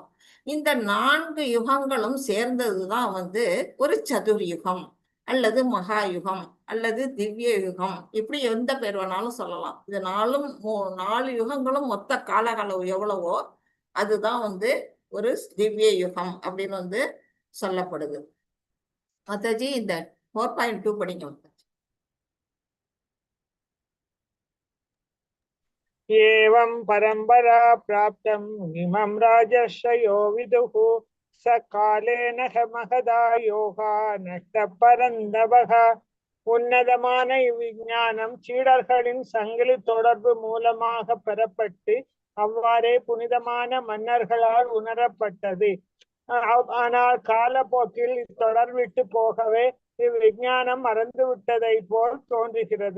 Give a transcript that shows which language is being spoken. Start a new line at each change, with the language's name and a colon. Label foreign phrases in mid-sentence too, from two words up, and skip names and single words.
Tamil: இந்த 4 யுகங்களும் சேர்ந்ததுதான் வந்து ஒரு சதுர்யுகம் அல்லது மகாயுகம் அல்லது திவ்ய யுகம், இப்படி எந்த பேர் வேணாலும் சொல்லலாம். இது 4 யுகங்களும் மொத்த காலகளவு எவ்வளவோ அதுதான் வந்து ஒரு திவ்ய யுகம் அப்படின்னு வந்து சொல்லப்படுது. மாதாஜி இந்த 4.2 படிங்க.
Sanskrit: एवं परंपरा प्राप्तम् इमं राजर्षयो विदुः स कालेन महदा योगा नष्टपरन्दवः
Tamil: உன்னதமான இவ்விஞ்ஞானம் சீடர்களின் சங்கிலி தொடர்பு மூலமாக பெறப்பட்டு அவ்வாறே புனிதமான மன்னர்களால் உணரப்பட்டது. ஆனால் காலப்போக்கில் இத்தொடர் விட்டு போகவே இவ்விஞ்ஞானம் மறந்து விட்டதை போல் தோன்றுகிறது.